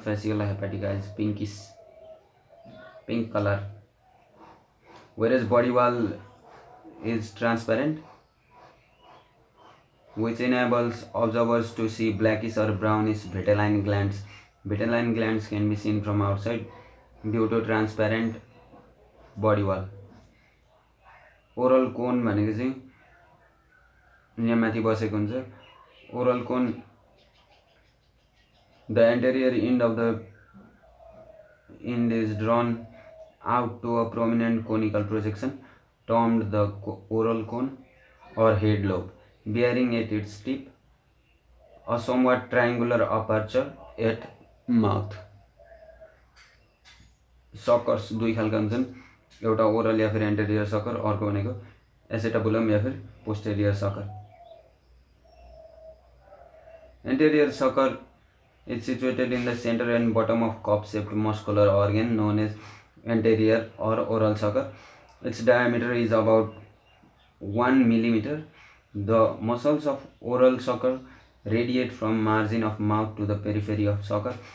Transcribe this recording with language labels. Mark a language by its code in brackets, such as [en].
[en] Fasciola hepatica is pinkish, pink colour, whereas body wall is transparent, which enables observers to see blackish or brownish vitelline glands. Vitelline glands can be seen from outside due to transparent body wall. [ne] Oral cone भनेको चाहिँ यहाँ माथि बसेको हुन्छ। [en] Oral cone, the anterior end is drawn out to a prominent conical projection termed the oral cone or head lobe, bearing at its tip a somewhat triangular aperture at mouth. [ne] Suckers दुई खालका हुन्छन्, एउटा oral या फिर interior sucker, अर्को भनेको एसेटाबुलम या फिर posterior sucker. [en] Anterior sucker is situated in the center and bottom of cup-shaped muscular organ known as anterior or oral sucker. Its diameter is about 1 millimeter. The muscles of oral sucker radiate from margin of mouth to the periphery of sucker.